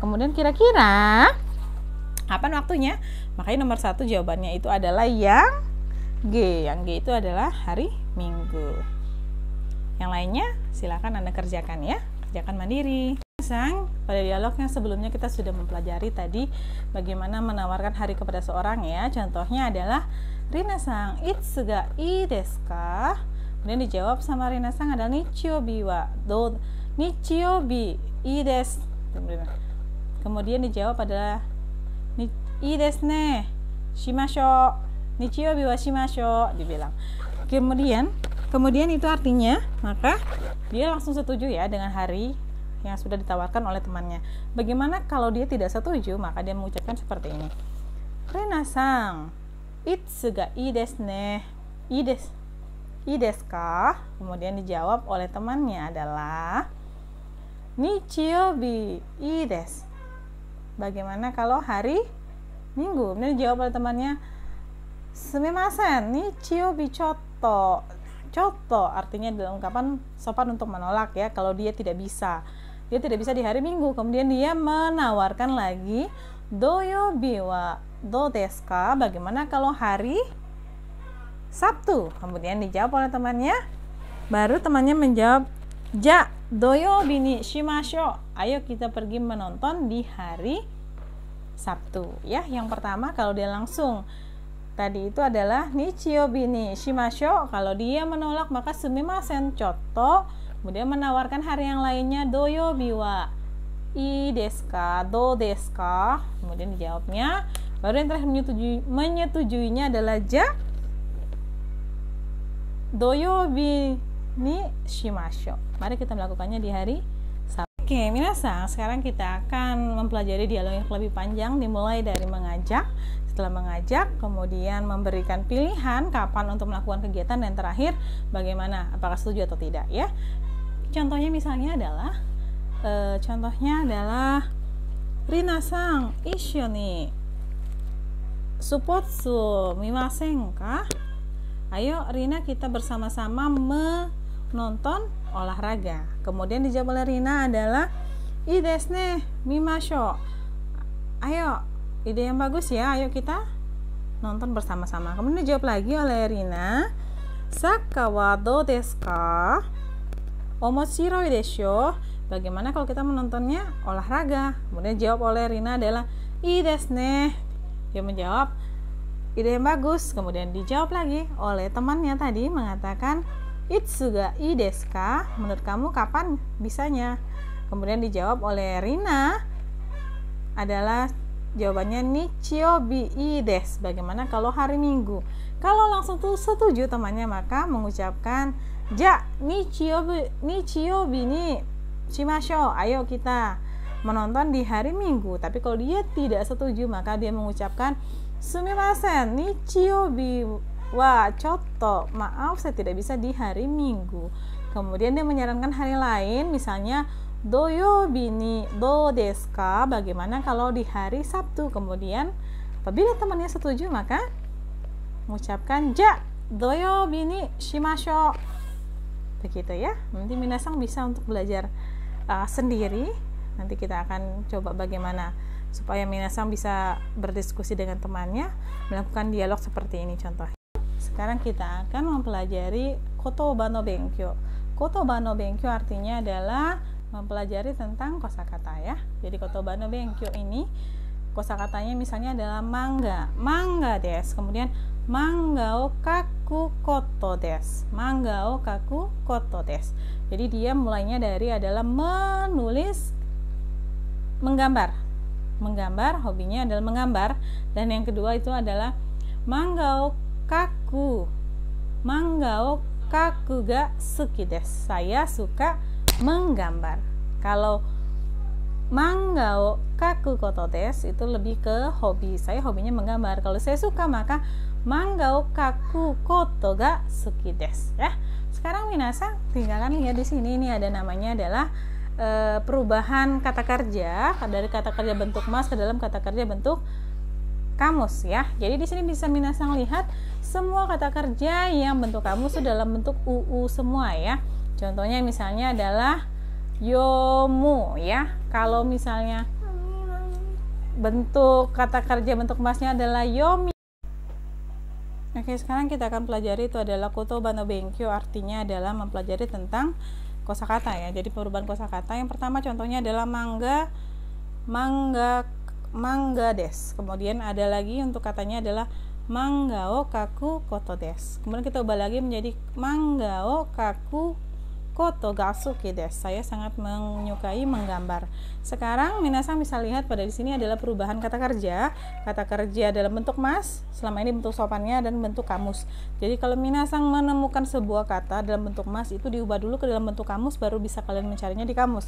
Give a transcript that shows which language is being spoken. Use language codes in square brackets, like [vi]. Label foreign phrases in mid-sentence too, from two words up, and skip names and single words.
[id] Kemudian kira-kira kapan waktunya? Makanya nomor 1 jawabannya itu adalah yang G. Yang G itu adalah hari Minggu. Yang lainnya silakan Anda kerjakan ya. Kerjakan mandiri. Pada dialog yang sebelumnya kita sudah mempelajari tadi bagaimana menawarkan hari kepada seorang ya. Contohnya adalah [ja] Rina-san, いつがいいですか? [id] Kemudian dijawab sama Rina-san adalah [ja] 日曜日はどう日曜日いいです. [id] Kemudian dijawab adalah [ja] いいですね、しましょう. 日曜日はしましょう dibilang. [id] Kemudian itu artinya maka dia langsung setuju ya dengan hari yang sudah ditawarkan oleh temannya. Bagaimana kalau dia tidak setuju? Maka dia mengucapkan seperti ini. [ja] Rina-san, いつがいいですね? いいですか? [id] Kemudian dijawab oleh temannya adalah [ja] 日曜日いいです. [id] Bagaimana kalau hari Minggu? Kemudian dijawab oleh temannya [ja] すみません、日曜日ちょっと. [id] Chotto artinya dalam ungkapan sopan untuk menolak ya, kalau dia tidak bisa di hari Minggu. Kemudian dia menawarkan lagi [ja] 土曜日はどうですか? [id] Bagaimana kalau hari Sabtu? Kemudian dijawab oleh temannya, baru temannya menjawab [ja] じゃ土曜日にしましょう. [id] Ayo kita pergi menonton di hari Sabtu ya. Yang pertama kalau dia langsung tadi itu adalah [ja] 日曜日にしましょう. [id] Kalau dia menolak maka [ja] すみませんちょっと. [id] Kemudian menawarkan hari yang lainnya [ja] 土曜日はいいですか? どうですか? [id] Kemudian dijawabnya, baru yang terakhir menyetujuinya adalah [ja] じゃ土曜日にしましょう. [id] Mari kita melakukannya di hari Sabtu. Oke, minasan, sekarang kita akan mempelajari dialog yang lebih panjang, dimulai dari mengajak. Setelah mengajak, kemudian memberikan pilihan kapan untuk melakukan kegiatan, dan terakhir bagaimana, apakah setuju atau tidak ya. Contohnya misalnya adalah [ja] Rina-san, 一緒にスポーツ見ませんか? [id] Ayo Rina kita bersama-sama menonton olahraga. Kemudian dijawab oleh Rina adalah [ja] いいですね、見ましょう. [id] Ayo, ide yang bagus ya, ayo kita nonton bersama-sama. Kemudian dijawab lagi oleh Rina, [ja] サッカーはどうですか? 面白いでしょ. [id] Bagaimana kalau kita menontonnya olahraga? Kemudian jawab oleh Rina adalah [ja] いいですね. [id] Dia menjawab ide yang bagus. Kemudian dijawab lagi oleh temannya tadi mengatakan [ja] いつがいいですか? [id] Menurut kamu kapan bisanya? Kemudian dijawab oleh Rina adalah jawabannya [ja] 日曜日いいです. [id] Bagaimana kalau hari Minggu? Kalau langsung tuh setuju temannya maka mengucapkan [ja] じゃ日曜日にしましょう. [id] Ayo kita menonton di hari Minggu. Tapi kalau dia tidak setuju maka dia mengucapkan [ja] すみません日曜日はちょっと. [id] Maaf saya tidak bisa di hari Minggu. Kemudian dia menyarankan hari lain, misalnya [ja] 土曜日にどうですか? [id] Bagaimana kalau di hari Sabtu? Kemudian apabila temannya setuju maka mengucapkan [ja] じゃ土曜日にしましょう. [id] Begitu ya. Nanti minasang bisa untuk belajar sendiri. Nanti kita akan coba bagaimana supaya minasang bisa berdiskusi dengan temannya, melakukan dialog seperti ini contohnya. Sekarang kita akan mempelajari [ja] 言葉の勉強. 言葉の勉強 [id] artinya adalah mempelajari tentang kosakata ya. Jadi [ja] 言葉の勉強 [id] ini kosakatanya misalnya adalah [ja] 漫画です. Kemudian 漫画を描くことです. 漫画を描くことです. [id] Jadi dia mulainya dari adalah menulis, menggambar, hobinya adalah menggambar. Dan yang kedua itu adalah [ja] 漫画を描くが好きです. [id] Saya suka menggambar. Kalau [ja] 漫画を描くことです [id] itu lebih ke hobi. Saya hobinya menggambar. Kalau saya suka maka [ja] 漫画を描くことが好きです ya. [id] Sekarang minasang tinggalkan lihat di sini, ini ada namanya adalah perubahan kata kerja dari kata kerja bentuk mas ke dalam kata kerja bentuk kamus ya. Jadi di sini bisa minasang lihat semua kata kerja yang bentuk kamus itu dalam bentuk uu semua ya. Contohnya misalnya adalah yomu ya. Kalau misalnya bentuk kata kerja bentuk masnya adalah yomi. Oke, sekarang kita akan pelajari itu adalah [ja] 言葉の勉強, [id] artinya adalah mempelajari tentang kosakata ya. Jadi perubahan kosakata yang pertama contohnya adalah [ja] 漫画です. [id] Kemudian ada lagi untuk katanya adalah [ja] 漫画を描くことです. [id] Kemudian kita ubah lagi menjadi [ja] 漫画を描くことが好きです. [id] Saya sangat menyukai menggambar. Sekarang minasang bisa lihat pada di sini adalah perubahan kata kerja. Kata kerja dalam bentuk mas, selama ini bentuk sopannya dan bentuk kamus. Jadi kalau minasang menemukan sebuah kata dalam bentuk mas itu diubah dulu ke dalam bentuk kamus, baru bisa kalian mencarinya di kamus.